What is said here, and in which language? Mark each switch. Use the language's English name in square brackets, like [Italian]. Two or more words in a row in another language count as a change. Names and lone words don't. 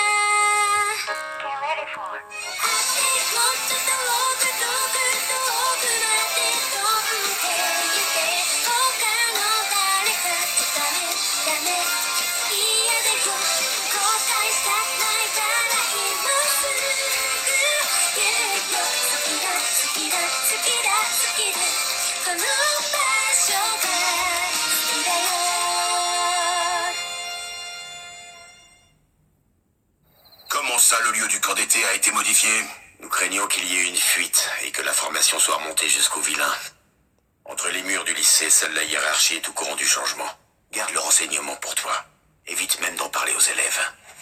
[Japanese] もっと遠く遠く遠くまで飛んでゆけ他の誰かじゃダメダメ嫌だよ後悔したくないから今すぐ言うよ好きだ好きだ好きだ好きだこの場所が好きだよ [French] Comment ça, le lieu du camp d'été a été modifié? Nous craignons qu'il y ait une fuite et que l'information soit remontée jusqu'aux vilains. Entre les murs du lycée, seule la hiérarchie est au courant du changement. Garde le renseignement pour toi. Évite même d'en parler aux élèves.